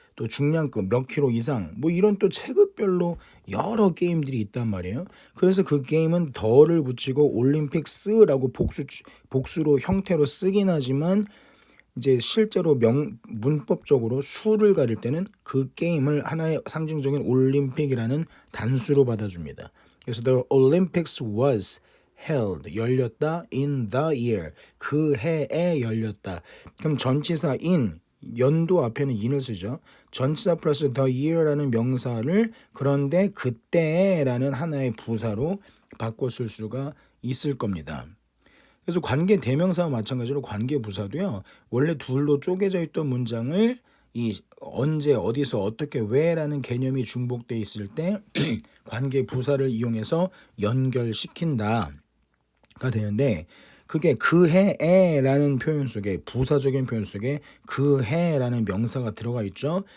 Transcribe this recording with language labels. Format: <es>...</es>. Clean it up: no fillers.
<ko>또 중량급 몇 킬로 이상 뭐 이런 또 체급별로 여러 게임들이 있단 말이에요. 그래서 그 게임은 더를 붙이고 올림픽스라고 복수로 형태로 쓰긴 하지만 이제 실제로 문법적으로 수를 가릴 때는 그 게임을 하나의 상징적인 올림픽이라는 단수로 받아줍니다.</ko> <en>그래서 the Olympics was held</en> <ko>열렸다</ko> <en>in the year</en> <ko>그 해에 열렸다. 그럼 전치사 in 연도 앞에는 in을 쓰죠. 전치사 플러스</ko> <en>the year</en> <ko>라는 명사를 그런데 그때라는 하나의 부사로 바꿔 쓸 수가 있을 겁니다. 그래서 관계 대명사와 마찬가지로 관계 부사도요. 원래 둘로 쪼개져 있던 문장을 이 언제 어디서 어떻게 왜라는 개념이 중복돼 있을 때 관계 부사를 이용해서 연결시킨다가 되는데 그게 그 해에라는 표현 속에 부사적인 표현 속에 그 해라는 명사가 들어가 있죠.</ko>